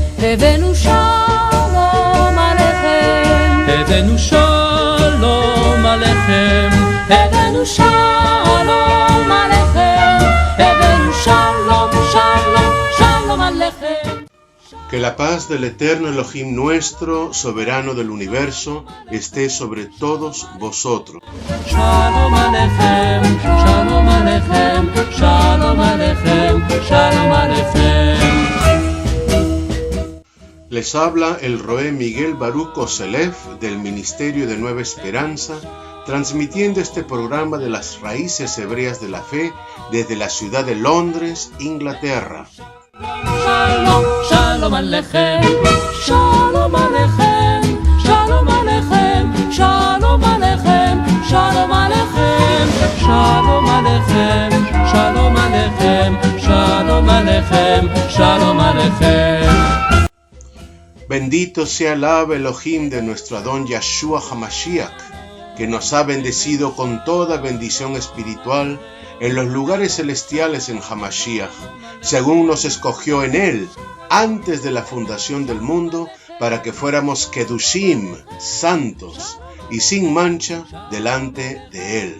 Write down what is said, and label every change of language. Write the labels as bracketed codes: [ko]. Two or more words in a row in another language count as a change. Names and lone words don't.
[he] הבאנו שלום עליכם, הבאנו שלום עליכם, הבאנו שלום עליכם, הבאנו שלום, שלום, שלום עליכם. [es] Que la paz del eterno Elohim nuestro, soberano del universo, esté sobre todos vosotros. [he] שלום עליכם, שלום עליכם, שלום עליכם, שלום עליכם. [es] Les habla el Roé Miguel Baruch Oselef del Ministerio de Nueva Esperanza, transmitiendo este programa de las raíces hebreas de la fe desde la ciudad de Londres, Inglaterra. [he] שלום, שלום עליכם, שלום עליכם, שלום עליכם, שלום עליכם, שלום עליכם, שלום עליכם, שלום עליכם, שלום עליכם, שלום עליכם. [es] Bendito sea el Ab Elohim de nuestro Adón Yeshua HaMashiach, que nos ha bendecido con toda bendición espiritual en los lugares celestiales en Hamashiach, según nos escogió en él antes de la fundación del mundo, para que fuéramos Kedushim, santos y sin mancha delante de él.